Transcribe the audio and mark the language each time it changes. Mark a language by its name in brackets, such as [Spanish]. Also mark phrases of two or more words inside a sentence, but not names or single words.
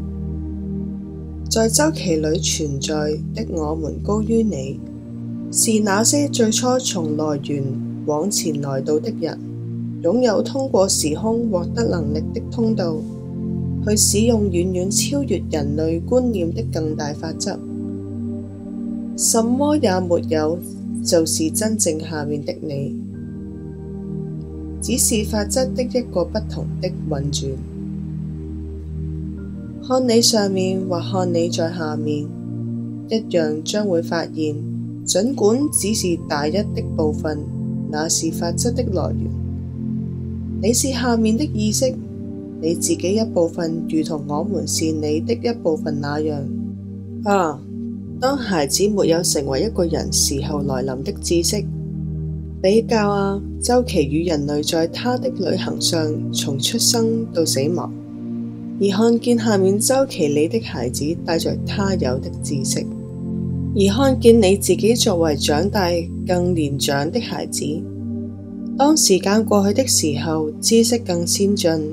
[Chinese] 在週期裏存在的我們高於你，是那些最初從來源往前來到的人，擁有通過時空獲得能力的通道，去使用遠遠超越人類觀念的更大法則。什麼也沒有，就是真正下面的你，只是法則的一個不同的運轉。看你上面或看你在下面，一樣將會發現，儘管只是大一的部分，那是法則的來源。你是下面的意識，你自己一部分，如同我們是你的一部分那樣。當孩子沒有成為一個人時候來臨的知識，比較周期與人類在他的旅行上從出生到死亡，而看見下面周期裏的孩子帶着他有的知識，而看見你自己作為長大更年長的孩子，當時間過去的時候，知識更先進。